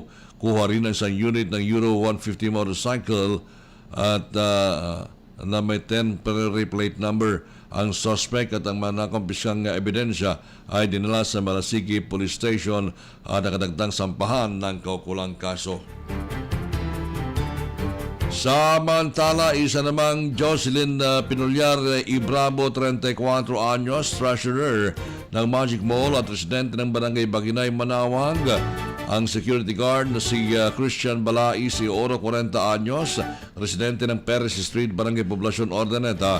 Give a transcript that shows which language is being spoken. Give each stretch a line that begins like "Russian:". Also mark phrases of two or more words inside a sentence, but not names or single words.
Filipino: Kuha rin ang isang unit ng Euro 150 motorcycle at na may 10 plate number. Ang suspect at ang nakumpiskang ebidensya ay dinala sa Malasiki Police Station at nakadagdang sampahan ng kaukulang kaso. Samantala, isa namang Jocelyn Pinulyar Ibrabo, 34 anyos, treasurer ng Magic Mall at residente ng Barangay Baginay, Manawag. Ang security guard na si Christian Balais, Oro, 40 anyos, residente ng Perez Street, Barangay Poblacion, Ordaneta.